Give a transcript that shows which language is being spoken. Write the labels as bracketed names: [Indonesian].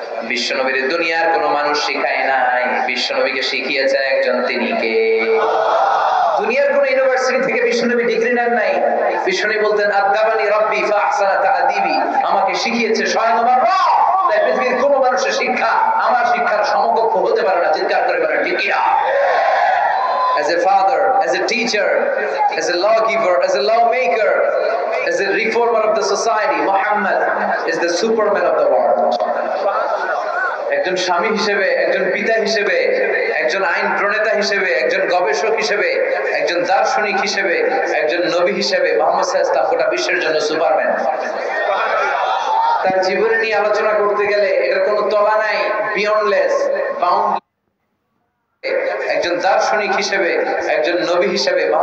[Bangla] বিশ্বনবীর দুনিয়ার কোনো মানুষ শিখায় নাই, বিশ্বনবীকে শিখিয়েছে একজন, তিনি কে? দুনিয়ার কোন ইউনিভার্সিটি থেকে বিশ্বনবী ডিগ্রি নেন নাই। বিশ্বনবী বলতেন [Arabic] আদাবানি রাব্বি ফাহসানা তাআদিবি, [Bangla] আমাকে শিখিয়েছে স্বয়ং আমার রব। তাই পৃথিবীর কোন মানুষের শিক্ষা আমার শিক্ষার সমকক্ষ হতে পারে না। চিৎকার করে বলেন ঠিক কিনা? [English] As a father, as a teacher, as a lawgiver, as a lawmaker, as a reformer of the society, Muhammad is the superman of the world. [Bangla] একজন স্বামী হিসেবে, একজন পিতা হিসেবে, একজন আইন প্রণেতা হিসেবে, একজন গবেষক হিসেবে, একজন দার্শনিক হিসেবে, একজন নবী হিসেবে মুহাম্মদ সাল্লাল্লাহু আলাইহি ওয়াসাল্লাম গোটা বিশ্বের জন্য সুপারম্যান। তার জীবন নিয়ে আলোচনা করতে গেলে এটার কোনো তলা নাই, বিয়ন্ডলেস, বাউন্ড। একজন দার্শনিক হিসেবে, একজন নবী হিসেবে